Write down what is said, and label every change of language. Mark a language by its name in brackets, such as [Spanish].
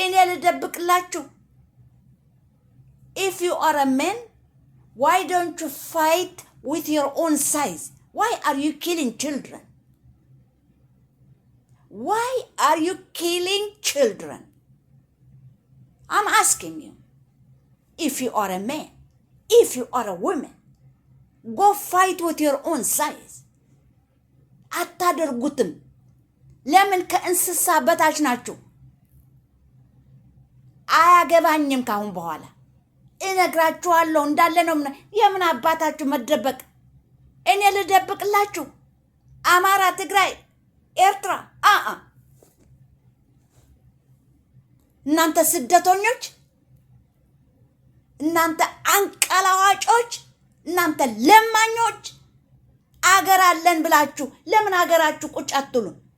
[Amharic] ልደብቅላችሁ። [English] If you are a man, why don't you fight with your own size? Why are you killing children? Why are you killing children? I'm asking you. If you are a man, if you are a woman, go fight with your own size. [Amharic] አታደርጉትም። ለምን ከእንስሳ በታች ናችሁ? አያገባኝም። ካሁን በኋላ እነግራችኋለሁ እንዳለ ነው። የምን አባታችሁ መደበቅ? እኔ ልደብቅላችሁ? አማራ፣ ትግራይ፣ ኤርትራ እናንተ ስደተኞች፣ እናንተ አንቀላዋጮች፣ እናንተ ለማኞች አገር አለን ብላችሁ ለምን አገራችሁ ቁጭ አትሉም?